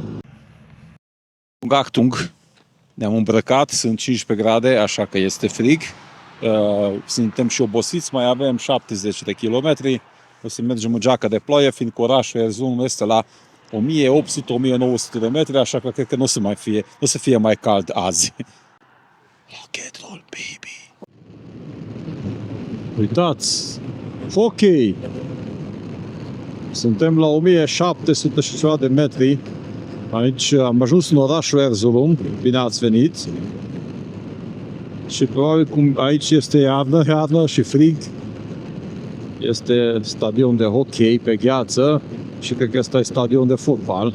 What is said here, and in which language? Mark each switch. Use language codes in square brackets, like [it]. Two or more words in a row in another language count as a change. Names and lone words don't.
[ro] Achtung, ne-am îmbrăcat, sunt 15 grade, așa că este frig. Suntem și obosiți, mai avem 70 de kilometri. O să mergem în geacă de ploaie, fiindcă orașul Erzurum este la 1800-1900 de metri, așa că cred că nu o să fie mai cald azi. [en] Rock and roll, baby! [ro] Uitați! Hockey! Suntem la 1700 și ceva de metri. Aici am ajuns în orașul Erzurum. Bine ați venit! Și probabil cum aici este iarnă și frig, este stadion de hockey pe gheață și cred că ăsta e stadion de fotbal.